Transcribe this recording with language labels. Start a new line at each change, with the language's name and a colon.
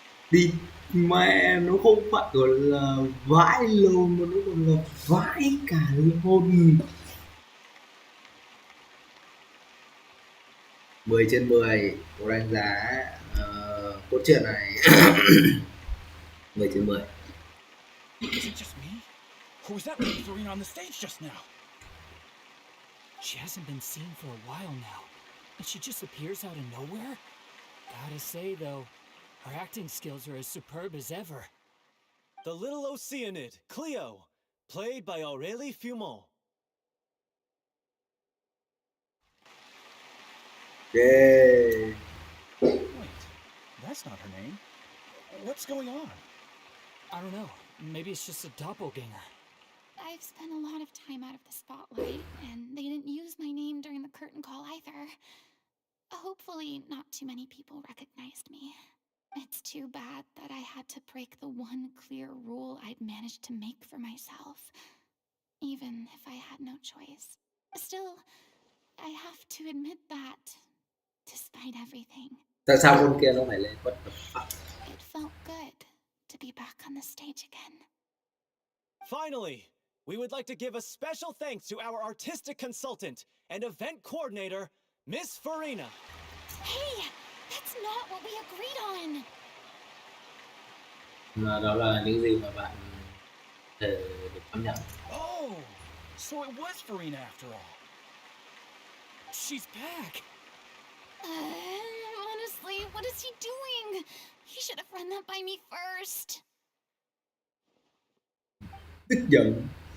Vietnamese: Đi mẹ, nó không phải gọi là vãi lồn mà nó còn là vãi cả linh hồn. 10/10 có đánh giá cốt truyện này 10/10.
English: Is it just me? Or was that really Furina on the stage just now? She hasn't been seen for a while now, and she just appears out of nowhere? Gotta say, though, her acting skills are as superb as ever. The little Oceanid, Cleo, played by Aurélie Fumont. Yeah. Wait, that's not her name. What's going on? I don't know. Maybe it's just a doppelganger. I've spent a lot of time out of the spotlight, and they didn't use my name during the curtain call either. Hopefully, not too many people recognized me. It's too bad that I had to break the one clear rule I'd managed to make for myself, even if I had no choice. Still, I have to admit that, despite everything,
Vietnamese: Tại sao con kia nó phải lên?
English: What the fuck? it felt good to be back on the stage again. Finally, we would like to give a special thanks to our artistic consultant and event coordinator, Miss Furina. Hey, that's not what we agreed on.
Vietnamese: Mà đó là những gì mà bạn thể được cảm nhận.
English: Oh, so it was Furina after all. She's back! Honestly, what is he doing? He should have run that by me first.
Vietnamese: Tức giận.